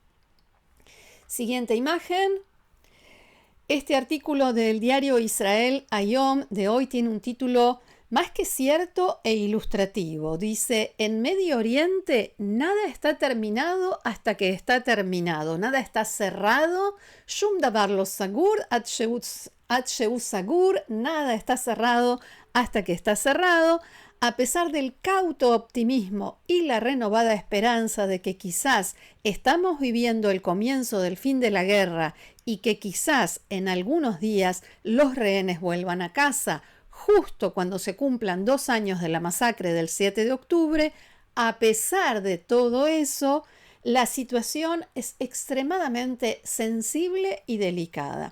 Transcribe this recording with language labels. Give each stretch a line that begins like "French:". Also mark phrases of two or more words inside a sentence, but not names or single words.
Spanish: Siguiente imagen. Este artículo del diario Israel Hayom de hoy tiene un título más que cierto e ilustrativo. Dice: en Medio Oriente nada está terminado hasta que está terminado. Nada está cerrado.
Hebrew: שום דבר לא סגור עד שהוא סגור.
Spanish: Nada está cerrado hasta que está cerrado. A pesar del cauto optimismo y la renovada esperanza de que quizás estamos viviendo el comienzo del fin de la guerra y que quizás en algunos días los rehenes vuelvan a casa, justo cuando se cumplan 2 años de la masacre del 7 de octubre, a pesar de todo eso, la situación es extremadamente sensible y delicada.